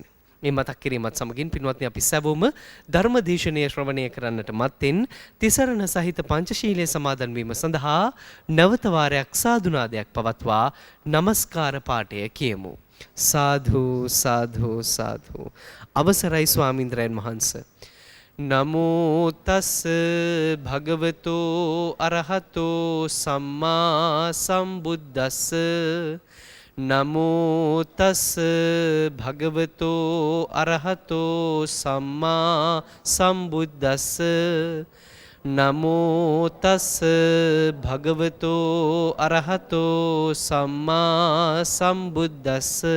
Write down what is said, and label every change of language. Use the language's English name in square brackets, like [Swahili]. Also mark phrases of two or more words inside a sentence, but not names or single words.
[Sinhala] මේ මතක් කිරීමත් සමගින් පින්වත්නි අපි සැවොම ධර්මදේශනය ශ්‍රවණය කරන්නට මත්තෙන් තිසරණ සහිත පංචශීලයේ සමාදන් වීම සඳහා නැවත වාරයක් සාදුනාදයක් පවත්වා নমස්කාර පාඨය කියමු. සාධු සාධු සාධු අවසරයි ස්වාමීන්ද්‍රයන් වහන්සේ [Pali] නමෝ තස් භගවතෝ අරහතෝ සම්මා සම්බුද්දස්ස නමෝ තස් භගවතෝ අරහතෝ සම්මා සම්බුද්දස්ස නමෝ තස් භගවතෝ අරහතෝ සම්මා සම්බුද්දස්ස